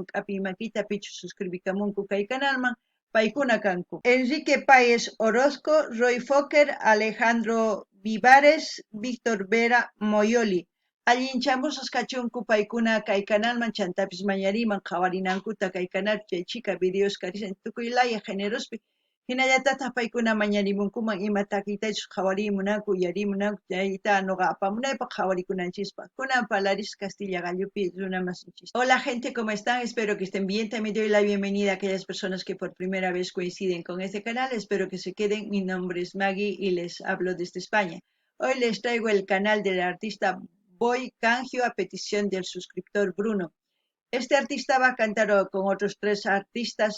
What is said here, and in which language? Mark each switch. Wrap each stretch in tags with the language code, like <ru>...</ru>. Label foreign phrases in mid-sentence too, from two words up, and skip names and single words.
<qu>k'api makita pichus suscribikamunku kay kanalman paykuna kanku Enrique Páez Orozco, Roy Fokker, Alejandro Vivares, Víctor Vera Moyoli allinchamusas kachunku paykuna kay kanalman chantapis mañariman qhawarinankuta kay kanal chay chika videos karisan tukuylaya generospi hinallatata paykuna mañarimunkuman ima takiytachus qhawarimunanku uyarimunanku chayta noqa apamunaypaq qhawarikunanchispa kunan Palaris Castilla Gallupi runamasinchis.</qu> <es>Hola gente, ¿cómo están? Espero que estén bien. También doy la bienvenida a aquellas personas que por primera vez coinciden con este canal. Espero que se queden. Mi nombre es Maggie y les hablo desde España. Hoy les traigo el canal del artista Boy Cangio a petición del suscriptor Bruno. Este artista va a cantar con otros 3 artistas.</es>